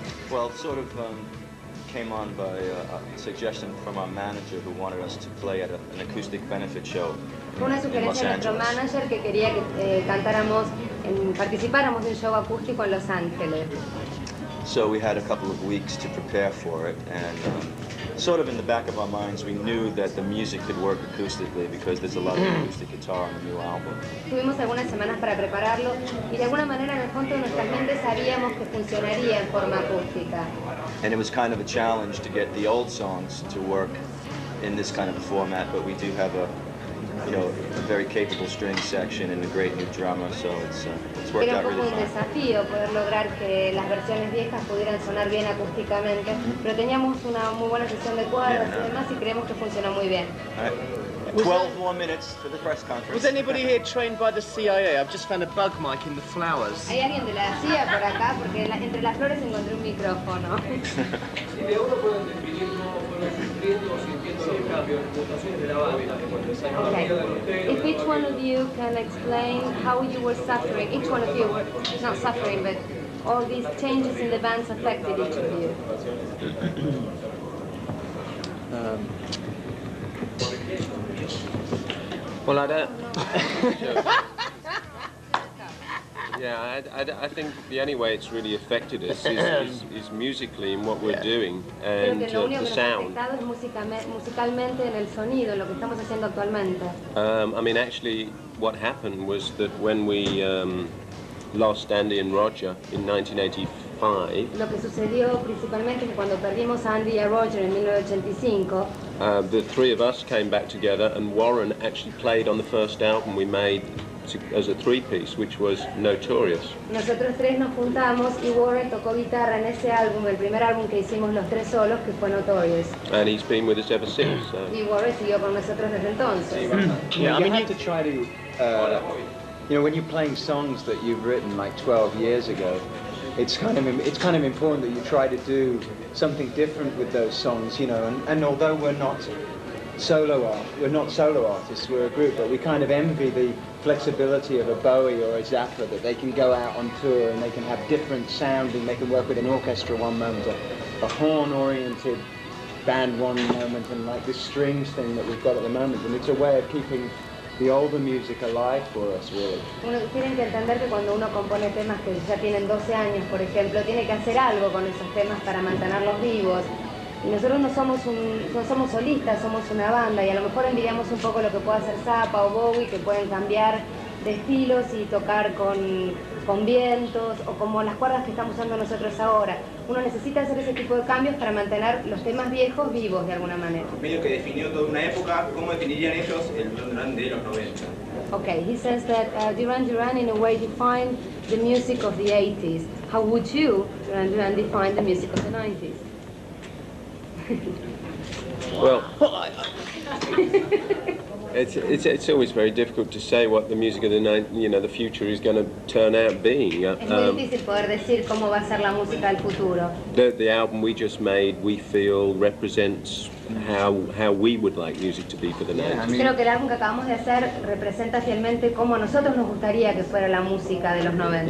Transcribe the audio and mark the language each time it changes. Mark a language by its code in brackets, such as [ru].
[en] Well, it sort of came on by a suggestion from our manager who wanted us to play at an acoustic benefit show. [es] Fue una sugerencia de nuestro manager que quería que participáramos de un show acústico en Los Ángeles. [en] So we had a couple of weeks to prepare for it, and sort of in the back of our minds we knew that the music could work acoustically because there's a lot of acoustic guitar on the new album. [es] Tuvimos algunas semanas para prepararlo y de alguna manera en el fondo de nuestras mentes sabíamos que funcionaría en forma acústica. [en] And it was kind of a challenge to get the old songs to work in this kind of a format, but we do have a very capable string section and a great new drummer, so it's worked out really fine. [es] Era un poco un desafío poder lograr que las versiones viejas pudieran sonar bien acústicamente, pero teníamos una muy buena sesión de cuerdas y demás y creemos que funcionó muy bien. [en] 12 more minutes for the press conference. Was anybody here trained by the CIA? I've just found a bug mic in the flowers. [es] ¿Hay alguien de la CIA por acá? Porque entre las flores encontré un micrófono. Si de uno pueden definir cómo fueron sufriendo o sintiendo los cambios, las mutaciones de la banda, cuando salió la vida del hotel. [en] If each one of you can explain how you were suffering, each one of you were not suffering, but all these changes in the bands affected each of you. Well, I don't. Yeah, I think the only way it's really affected us is musically in what we're doing and the sound. [es] Musicalmente en el sonido, en lo que estamos haciendo actualmente. [en] I mean, actually, what happened was that when we lost Andy and Roger in 1985. [es] Lo que sucedió principalmente es que cuando perdimos a Andy y a Roger en 1985. [en] The three of us came back together, and Warren actually played on the first album we made as a three-piece, which was Notorious. [es] Nosotros tres nos juntamos y Warren tocó guitarra en ese álbum, el primer álbum que hicimos los tres solos, que fue Notorious. [en] And he's been with us ever since. So. [es] Y Warren siguió con nosotros desde entonces. [en] Yeah, I mean, you have to try to, when you're playing songs that you've written like 12 years ago, it's kind of important that you try to do something different with those songs, and although we're not solo artists, we're a group, but we kind of envy the flexibility of a Bowie or a Zappa, that they can go out on tour and they can have different sounding, they can work with an orchestra one moment, a horn-oriented band one moment, and like this strings thing that we've got at the moment, and it's a way of keeping the older music alive for us, really. [es] Tienen que entender que cuando uno compone temas que ya tienen 12 años, por ejemplo, tiene que hacer algo con esos temas para mantenerlos vivos. Y nosotros no somos solistas, somos una banda, y a lo mejor envidiamos un poco lo que puede hacer Zappa o Bowie, que pueden cambiar de estilos y tocar con vientos, o como las cuerdas que estamos usando nosotros ahora. Uno necesita hacer ese tipo de cambios para mantener los temas viejos vivos de alguna manera. Medio que definió toda una época. ¿Cómo definirían ellos el Duran de los 90? [en] Okay, he says that Duran in a way defined the music of the 80s. How would you, Duran, define the music of the 90s? Well, it's always very difficult to say what the music of the future is going to turn out being. [es] Es muy difícil poder decir cómo va a ser la música del futuro. [en] The album we just made, we feel represents how we would like music to be for the 90s. [es] Creo que el álbum que acabamos de hacer representa fielmente cómo a nosotros nos gustaría que fuera la música de los 90.